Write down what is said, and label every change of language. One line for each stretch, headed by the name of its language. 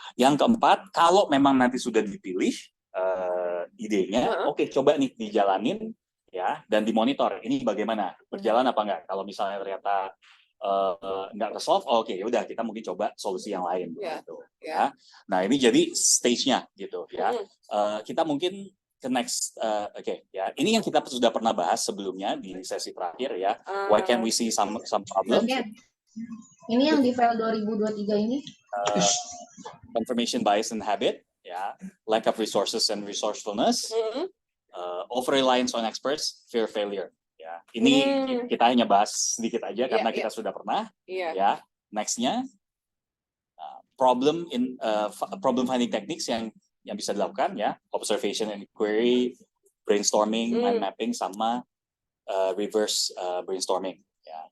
Indonesian: Yang keempat, kalau memang nanti sudah dipilih idenya, oke, coba nih dijalanin ya, dan dimonitor ini bagaimana, berjalan apa enggak. Kalau misalnya ternyata nggak resolve, oke, udah kita mungkin coba solusi yang lain gitu ya. Nah, ini jadi stage-nya gitu ya. Kita mungkin ke next, ya. Ini yang kita sudah pernah bahas sebelumnya di sesi terakhir ya.
English: Why can we see some problems?
Indonesian: Ini yang di file 2023 ini.
English: Confirmation bias and habit, ya. Lack of resources and resourcefulness. Over reliance on experts, fear failure.
Indonesian: Ya, ini kita hanya bahas sedikit aja karena kita sudah pernah.
English: Ya, nextnya problem finding techniques
Indonesian: yang bisa dilakukan ya,
English: observation and inquiry, brainstorming, mind mapping, sama reverse brainstorming. Ya.